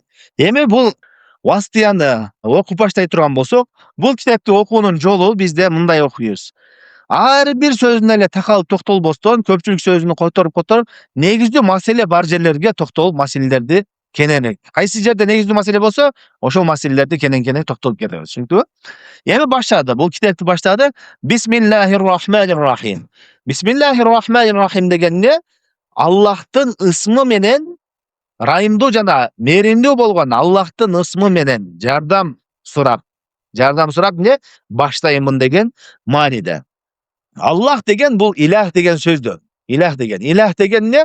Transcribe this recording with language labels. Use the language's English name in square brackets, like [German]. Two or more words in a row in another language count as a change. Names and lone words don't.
[Kyrgyz] Эми бул васытыяны окуп баштай турган болсок, бул китепти окуунун жолу бизде мындай окуйбуз. Ар бир сөзүнө эле такалып токтолбостон, көпчүлүк сөзүнү которуп, негиздүү маселе бар жерлерге токтолуп, маселелерди кененирээк. Кайсы жерде негиздүү маселе болсо, ошол маселелерди кенен токтолуп кетебиз. Түшүнүктүбү? Эми баштады. Бул китепти баштады. [Arabic] بسم الله الرحمن الرحيم. بسم الله الرحمن الرحيم [Kyrgyz] дегенде Аллахтын ысмы менен райымдуу жана мээримдүү болгон Аллахтын ысмы менен жардам сурап эмне баштаймын деген мааниде. Аллах деген бул илах деген сөздөн. Илах деген эмне?